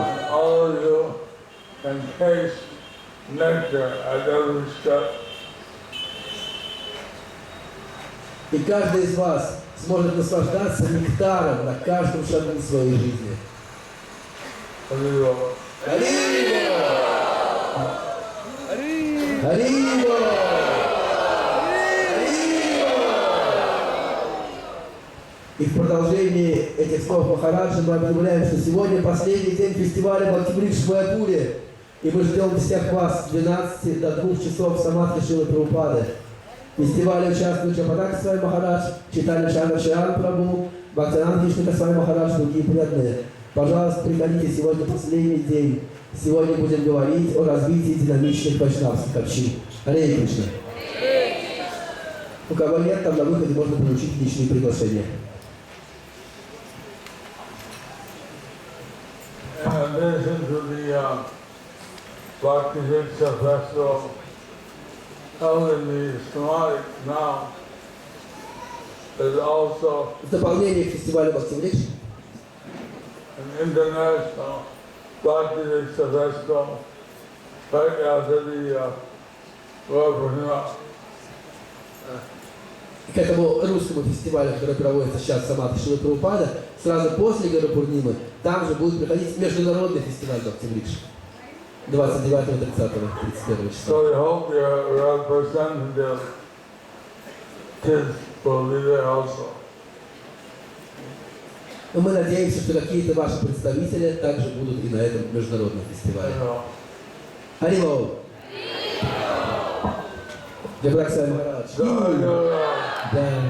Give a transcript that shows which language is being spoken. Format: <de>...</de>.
<en>All of you can taste nectar at every step.</en> <ru>И каждый из вас сможет наслаждаться нектаром на каждом шагу своей жизни. Haribol. Харибо! Харибо! И в продолжении этих слов Махараджа мы объявляем, что сегодня последний день фестиваля Бхактиврикш в Майяпуре. И мы ждем всех вас с 12 до 2 часов в Самадхи Шрилы Прабхупады. В фестивале участвуют Чападака Свами Махарадж, Чайтанья Чандра Шриан Прабху, Бхактивинода Вишнука Свами Махарадж, другие преданные. Пожалуйста, приходите, сегодня последний день. Сегодня будем говорить о развитии динамичных вайшнавских общин. Харе Кришна. У кого нет, там на выходе можно получить личные приглашения.</ru> <en>In addition to the Bhakti Diksha Festival held in the Samadhi now, there's also</en> <ru>В дополнение к фестивалю Бхактиврикш</ru> <en>an international Bhakti Diksha Festival right after the Gopurnima.</en> <ru>к этому русскому фестивалю, который проводится сейчас в Самадхи Шрилы Прабхупада, сразу после Гуру Пурнимы, там же будет проходить международный фестиваль Бхактиврикш 29, 30, 31 числа.</ru> <en>So we hope your representative kids will be there also.</en> <ru>Но мы надеемся, что какие-то ваши представители также будут и на этом международном фестивале. Харивол! Джабрак Свами Махарадж. Да.</ru>